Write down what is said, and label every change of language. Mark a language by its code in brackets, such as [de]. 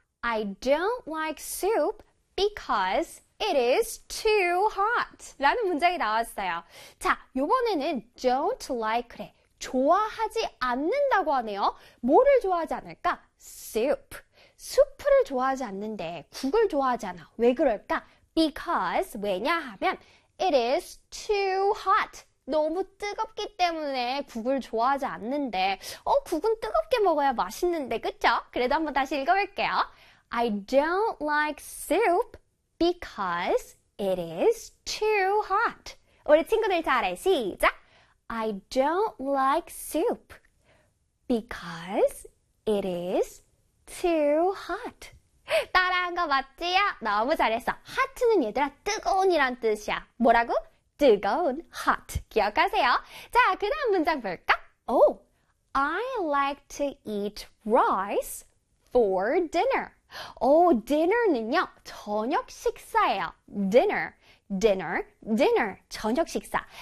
[en] I don't like soup because it is too hot. [ko] 라는 문장이 나왔어요. 자, 요번에는 [en] don't like [ko] 그래. 좋아하지 않는다고 하네요. 뭐를 좋아하지 않을까? soup. 수프를 좋아하지 않는데 국을 좋아하지 않아. 왜 그럴까? because, 왜냐하면 [en] it is too hot. [ko] 너무 뜨겁기 때문에 국을 좋아하지 않는데 국은 뜨겁게 먹어야 맛있는데, 그쵸? 그래도 한번 다시 읽어볼게요. [en] I don't like soup because it is too hot. [ko] 우리 친구들 잘해. 시작! [en] I don't like soup because it is too hot. [ko] 따라한 거 맞지요? 너무 잘했어. hot는 얘들아 뜨거운이란 뜻이야. 뭐라고? 뜨거운, hot. 기억하세요. 자, 그 다음 문장 볼까? [en] Oh, I like to eat rice for dinner. [ko] Oh, dinner는요, 저녁 식사예요. Dinner, dinner, dinner, 저녁 식사.